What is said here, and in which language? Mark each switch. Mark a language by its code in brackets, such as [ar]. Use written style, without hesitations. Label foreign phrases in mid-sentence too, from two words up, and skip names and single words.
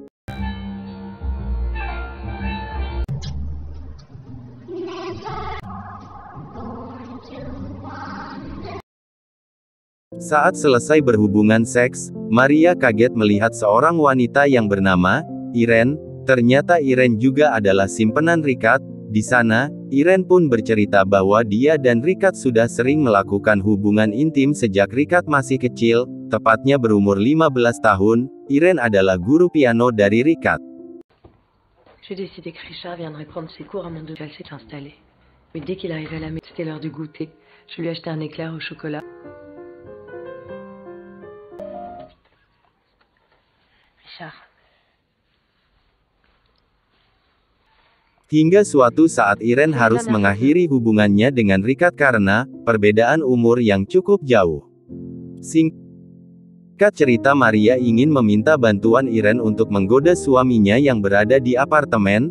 [id] Saat selesai berhubungan seks, Maria kaget melihat seorang wanita yang bernama Irene. Ternyata Irene juga adalah simpenan Rikat. Di sana, Irene pun bercerita bahwa dia dan Rikat sudah sering melakukan hubungan intim sejak Rikat masih kecil, tepatnya berumur 15 tahun. Irene adalah guru piano dari Rikat. [fr] J'ai décidé que Richard viendrait prendre ses cours à mon degré s'est installé. Mais dès qu'il arrivait à la maison, c'était l'heure du goûter. Je lui ai acheté un éclair au chocolat. Richard. [id] Hingga suatu saat Irene harus mengakhiri hubungannya dengan Rikat karena perbedaan umur yang cukup jauh. Singkat cerita, Maria ingin meminta bantuan Irene untuk menggoda suaminya yang berada di apartemen.